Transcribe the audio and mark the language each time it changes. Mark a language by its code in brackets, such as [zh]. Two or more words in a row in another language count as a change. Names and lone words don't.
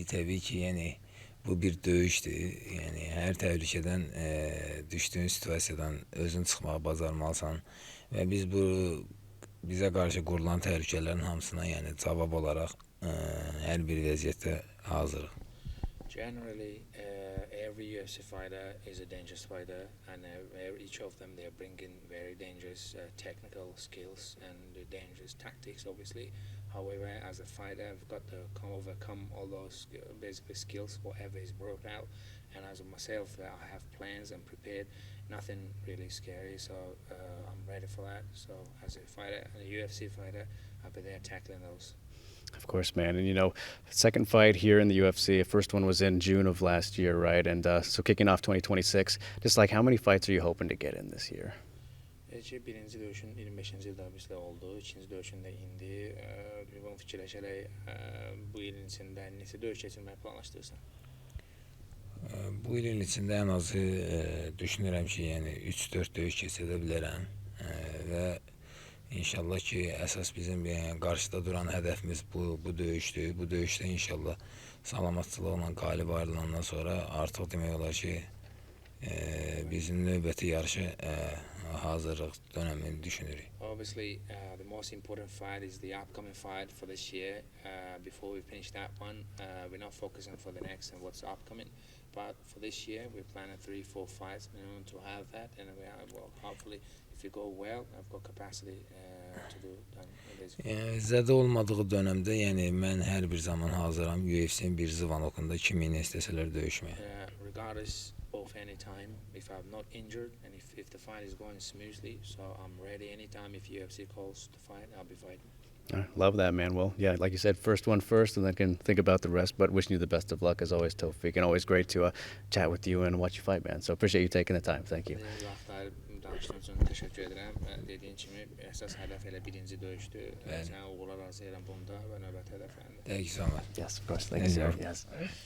[az] Təbii ki, yəni bu bir döyüşdür. Yəni hər təhlükədən düşdüyün situasiyadan özün çıxmağı bacarmalısan və biz bizə qarşı qurulan təhlükələrin hamısına yəni cavab olaraq hər bir vəziyyətdə hazırıq. [en] Generally, every UFC fighter is a dangerous fighter, and each of them, they're bringing very dangerous technical skills and dangerous tactics, obviously. However, as a fighter, I've got to overcome all those basically skills, whatever is brought out. And as myself, I have plans and prepared. Nothing really scary, so I'm ready for that. So as a fighter, a UFC fighter, I'll be there tackling those. Of course, man. And, second fight here in the UFC. First one was in June of last year, right? And so kicking off 2026, just like how many fights are you hoping to get in this year? [az] Birinci döyüşün 25-ci ildə bizdə oldu, ikinci döyüşün də indi. Bunu fikirləşərək bu ilin içində neçə döyüş keçirməyi planlaşdırırsan? Bu ilin içində ən azı düşünürəm ki, yəni 3-4 döyüş keçirə bilərəm və İnşallah ki, əsas bizim qarşıda duran hədəfimiz bu döyüşdür. Bu döyüşdə inşallah salamatçılıqla qalib ayrılandan sonra artıq demək olar ki, bizim növbəti yarışı hazırlıq dönəmini düşünürük. [en] Obviously, the most important fight is the upcoming fight for this year. Before we finish that one, we're not focusing for the next and what's upcoming. But for this year, we're planning 3-4 fights to have that, and hopefully, if you go well, I've got capacity to do that. [az] Zədə olmadığı dönəmdə, yəni mən hər bir zaman hazıram UFC-nin bir zıvanokunda kiminlə istəsələr döyüşməyə. [en] Regardless of any time, if I'm not injured and if the fight is going smoothly, so I'm ready anytime. If UFC calls to fight, I'll be fighting. Love that, man. Well, yeah, like you said, first one first, and then can think about the rest. But wishing you the best of luck as always, Tofik, and always great to chat with you and watch you fight, man. So appreciate you taking the time. Thank you. [az] Danışdığın üçün təşəkkür edirəm. Dediyin kimi, əsas hədəf elə birinci döyüşdür. Sən uğurlar arzu edirəm bunda və növbəti hədəflərində. [en] Thank you so much. Yes, of course. Thank you, sir. Yes.